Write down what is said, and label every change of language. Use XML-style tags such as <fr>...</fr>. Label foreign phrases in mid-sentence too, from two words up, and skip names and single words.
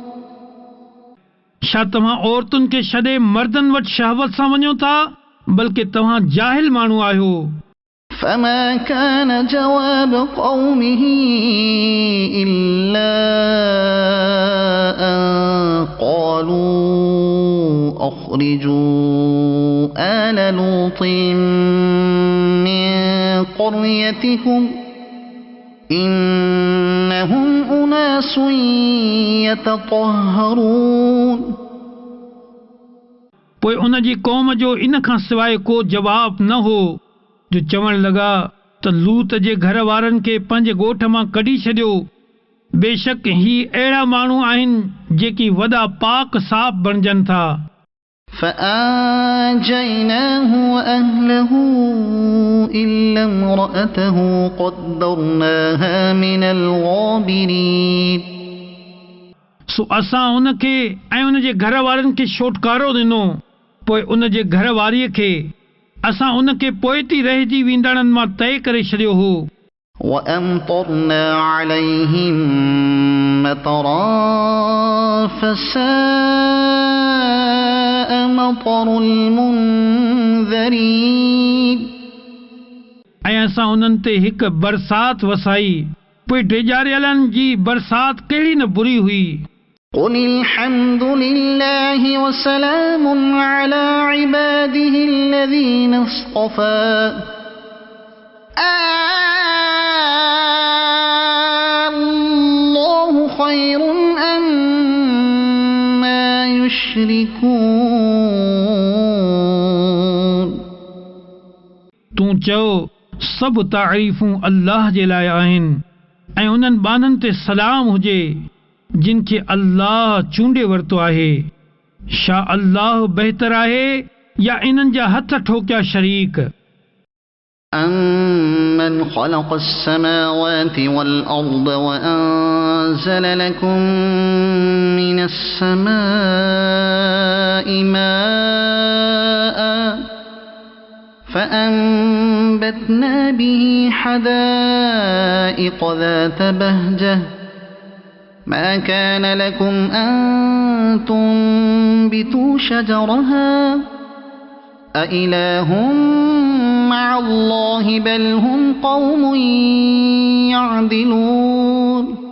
<sd>छा तव्हां औरतुनि खे छॾे मर्दनि वटि शहवत सां वञो था, बल्कि तव्हां जाहिल माण्हू आहियो।</sd> <ar>فما كان جواب قومه إلا أن قالوا أخرجوا آل لوط من قريتكم إنهم أناس يتطهرون।</ar> <sd>पोइ उन जी क़ौम जो इन खां सवाइ को जवाब न हो जो चवण लॻा त लूत जे घर वारनि खे पंहिंजे ॻोठ मां कढी छॾियो, बेशक ही अहिड़ा माण्हू आहिनि जेकी वॾा पाक साफ़ बणजनि था।</sd> <ar>فأنجيناه وأهله إلا امرأته قدرناها من الغابرين।</ar> <sd>सो असां उन खे ऐं उन जे घर वारनि खे छोटकारो ॾिनो, पोइ उन जे घर वारीअ खे असां उन खे पोइती रहिजी वेंदड़नि मां तइ करे छॾियो हो।</sd> <ar>وأمطرنا عليهم مطرا فساء مطر المنذرين।</ar> <sd>ऐं असां उन्हनि ते हिकु बरसात वसाई, पोइ टेजारियलनि जी बरसात कहिड़ी न बुरी हुई।</sd> <ar>قل الحمد لله وسلام على عباده الذين اصطفى الله خير أم يشركون</ar> <sd>तूं चओ सभु तारीफ़ूं अल्लाह जे लाइ आहिनि ऐं उन्हनि बाननि ते सलाम हुजे जिन खे अल्लाह चूंडे वरितो आहे। छा अल्लाह बहितर आहे या इन्हनि जा हथ ठोकिया शरीक?</sd> <ar>أَمَّنْ خَلَقَ السَّمَاوَاتِ وَالْأَرْضَ وَأَنزَلَ لَكُم مِّنَ السَّمَاءِ مَاءً فَأَنبَتْنَا بِهِ حَدَائِقَ ذَاتَ بَهْجَةٍ مَا كَانَ لَكُمْ أَن تُنبِتُوا شَجَرَهَا أَإِلَٰهٌ مع الله بل هم قوم يعدلون</ar>